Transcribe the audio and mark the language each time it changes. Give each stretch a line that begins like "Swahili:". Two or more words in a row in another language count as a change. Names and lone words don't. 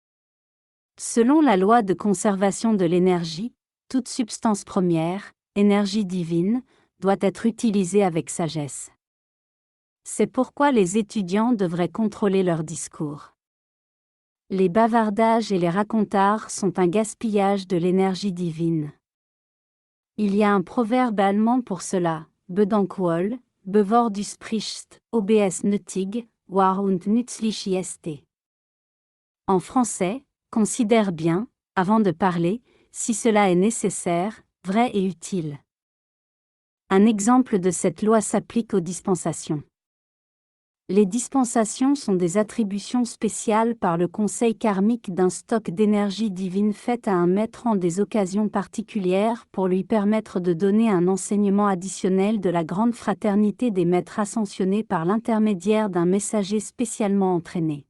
French: Selon la loi de conservation de l'énergie, toute substance première, énergie divine, doit être utilisée avec sagesse. C'est pourquoi les étudiants devraient contrôler leur discours. Les bavardages et les racontards sont un gaspillage de l'énergie divine. Il y a un proverbe allemand pour cela,
German: Bedankwol, Bevor du sprichst, obs nötig, war und nützlich ist.
French: En français, considère bien, avant de parler, si cela est nécessaire, vrai et utile. Un exemple de cette loi s'applique aux dispensations. Les dispensations sont des attributions spéciales par le Conseil karmique d'un stock d'énergie divine faite à un maître en des occasions particulières pour lui permettre de donner un enseignement additionnel de la grande fraternité des maîtres ascensionnés par l'intermédiaire d'un messager spécialement entraîné.